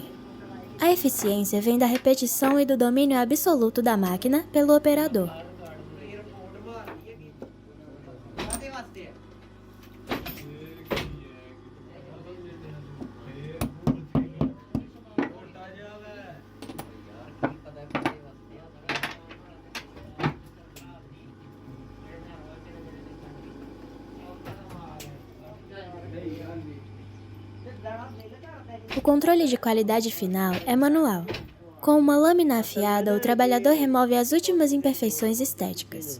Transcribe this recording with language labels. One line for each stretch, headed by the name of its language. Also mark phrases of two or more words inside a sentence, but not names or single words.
Portuguese: A eficiência vem da repetição e do domínio absoluto da máquina pelo operador.
Punjabi: ਕਾਹਦੇ ਵਾਸਤੇ ਹੈ ਛੋਟਾ ਜਿਹਾ ਵਾ ਯਾਰ ਕੀ ਪਤਾ ਕਾਹਦੇ ਵਾਸਤੇ ਆ
Portuguese: O controle de qualidade final é manual. Com uma lâmina afiada, o trabalhador remove as últimas imperfeições estéticas.